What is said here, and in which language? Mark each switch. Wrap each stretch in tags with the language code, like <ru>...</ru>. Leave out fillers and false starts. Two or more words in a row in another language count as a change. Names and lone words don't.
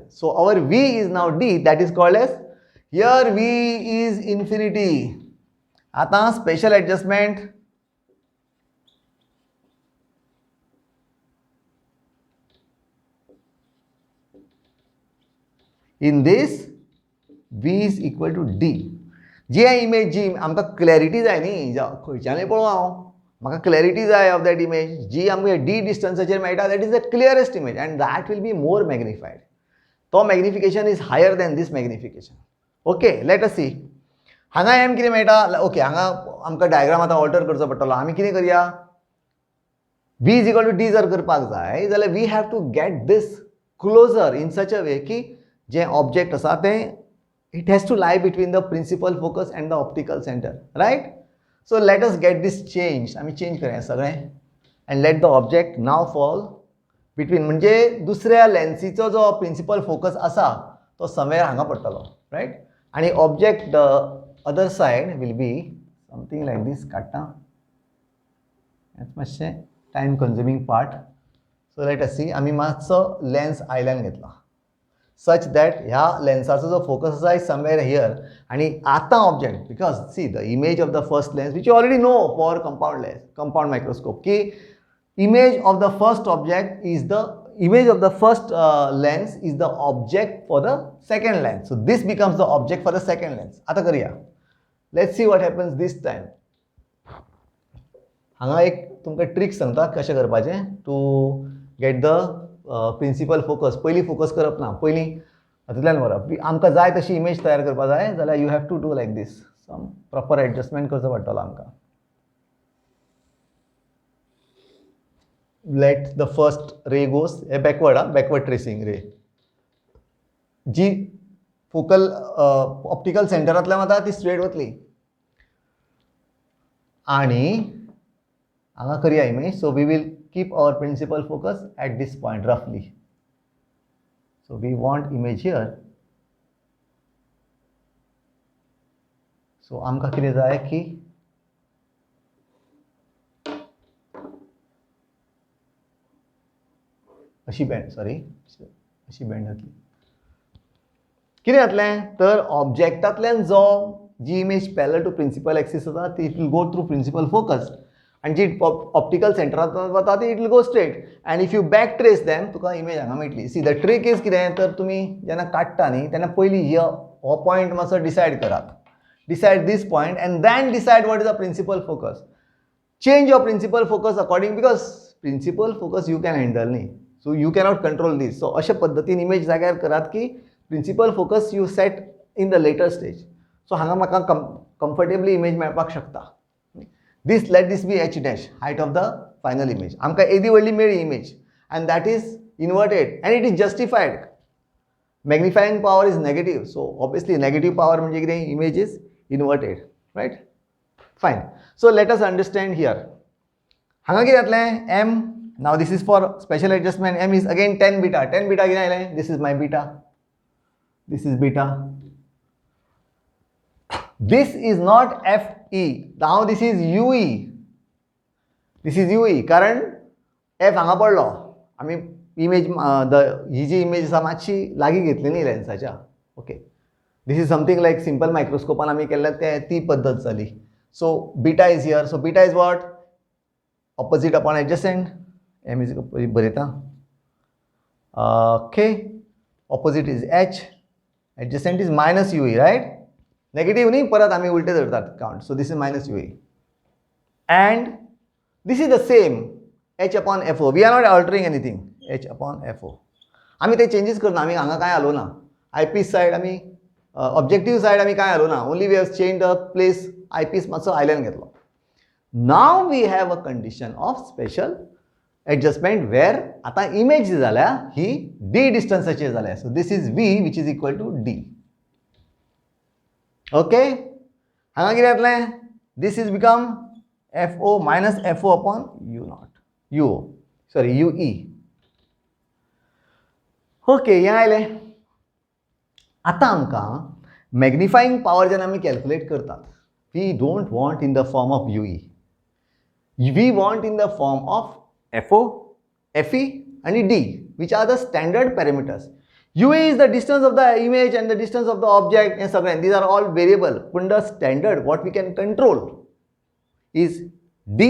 <en>So our V is now D, that is called as, here V is infinity. Ata special adjustment. In this, V is equal to D.</en> <kok>जी image जी आमका clarity जाय न्ही खंयच्यानय पळोवं हांव म्हाका clarity जाय</kok> <en>of that image</en> <kok>जी आमकां D distanceचेर मेळटा,</kok> <en>that is the clearest image and that will be more magnified. तो magnification is higher than this magnification. Okay, let us see.</en> <kok>हांगा M कितें मेळटा? ओके, हांगा आमकां डायग्राम आतां ऑल्टर करचो पडटलो. आमी कितें करया?</kok> <en>V is equal to D</en> <kok>जर करपाक जाय जाल्यार</kok> <en>we have to get this closer in such a way</en> <kok>की जे ऑब्जेक्ट आसा तें</kok> <en>it has to lie between the principal focus and the optical center, right? So let us get this changed.</en> <kok>आमी चेंज करूया सगळें</kok> <en>and let the object now fall between,</en> <kok>म्हणजे दुसऱ्या लेन्सीचो जो</kok> <en>principal focus</en> <kok>आसा तो somewhere हांगा पडटलो,</kok> <en>right? आणि ऑब्जेक्ट the other side will be something like this.</en> <kok>काडटा हेच मातशें</kok> <en>time consuming part. so let us see.</en> <kok>आमी मातसो लेन्स आयल्यान घेतला</kok> <en>such that</en> <kok>ह्या लेन्साचो जो फोकस आसा</kok> <en>is somewhere here</en> <kok>आणि आतां</kok> <en>ऑब्जेक्ट, because see the image of the first lens which you already know for compound microscope की image of the first object is the image of the first lens is the object for the second lens. So this becomes the object for the second lens.</en> <kok>आता करूया.</kok> <en>Let's see what happens this time.</en> <kok>हांगा एक तुमकां ट्रिक सांगता कशें करपाचें</kok> <en>to get the principal focus.</en> <kok>पयलीं फोकस करप ना, पयलीं हातूंतल्यान व्हरप. आमकां जाय तशी इमेज तयार करपा जाय जाल्यार</kok> <en>you have to do like this. some proper adjustment</en> <kok>करचो पडटलो आमकां.</kok> <en>let the first ray goes</en> <kok>हे</kok> <en>backward tracing ray</en> <kok>जी</kok> <en>focal optical</en> <kok>सेंटरांतल्यान वता ती स्ट्रेट वतली आणि हांगा करूया इमेज.</kok> <en>so we will keep our principal focus at this point roughly. So we want image here.</en> <kok>So आमकां कितें जाय की अशी बेंड जातली. कितें जातलें तर ऑब्जेक्टांतल्यान जो जी इमेज</kok> <en>parallel to principal axis</en> <kok>आसा ती</kok> <en>it will go through principal focus</en> <kok>and जी ऑप्टिकल सेंटरांत वता ती</kok> <en>it will go straight and if you back trace them</en> <kok>तुका इमेज हांगा मेळटली.</kok> <en>see the trick is</en> <kok>कितें तर तुमी जेन्ना काडटा न्ही तेन्ना पयलीं हो पॉयंट मातसो डिसायड करात.</kok> <en>decide this point and then decide what is the principal focus. Change your principal focus according, because principal focus you can handle न्ही, so you cannot control this. So</en> <kok>अशा पद्दतीन इमेज जाग्यार करात की</kok> <en>principal focus you set in the later stage.</en> <kok>So हांगा म्हाका comfortably इमेज मेळपाक शकता.</kok> <en>This let this be h dash, height of the final image.</en> <kok>आमकां एदी व्हडली मेळ्ळी</kok> <en>image and that is inverted and it is justified. Magnifying power is negative, so obviously negative power</en> <kok>म्हणजे कितें,</kok> <en>image is inverted, right? Fine. So let us understand here.</en> <kok>हांगा कितें जातलें m.</kok> <en>Now this is for special adjustment. M is again 10 beta. 10 beta</en> <kok>कितें आयलें?</kok> <en>This is my beta. This is beta. This is not f FE. Now this is UE. This is UE</en> <kok>कारण F हांगा पडलो. आमी इमेज ही जी इमेज आसा मातशी लागीं घेतली न्ही लेन्साच्या.</kok> <en>ओके. This is something like simple microscope</en> <kok>आमी केल्ले ती पद्दत जाली.</kok> <en>So beta is here. So beta is what? Opposite upon adjacent. M is बरयता. Okay. Opposite is H. Adjacent is minus UE, right? Negative</en> <kok>न्ही परत आमी उलटे धरतात</kok> <en>count. So this is minus UE. And this is the same. H upon FO. We are not altering anything. H upon FO.</en> <kok>आमी ते चेंजेस करना. आमी हांगा काय घालो ना.</kok> <en>Eyepiece side</en> <kok>आमी</kok> <en>objective side</en> <kok>आमी काय घालो ना.</kok> <en>Only we have changed the place.</en> <kok>Eyepiece मातसो आयल्यान घेतलो.</kok> <en>Now we have a condition of special adjustment where</en> <kok>आता image जी जाल्या ही D डिस्टन्साचेर जाल्या.</kok> <en>So this is V which is equal to D.</en> <kok>Okay? हांगा कितें जातलें?</kok> <en>This is become FO minus FO upon U naught.</en> <kok>UE. ओके हें आयलें. आतां आमकां</kok> <en>magnifying power</en> <kok>जेन्ना आमी कॅल्क्युलेट करतात,</kok> <en>we don't want in the form of UE. we want in the form of FO, FE आणि D, which are the standard parameters. UE is the distance of the image and the distance of the object and सगळें. These are all variable. But the standard, what we can control is D.</en>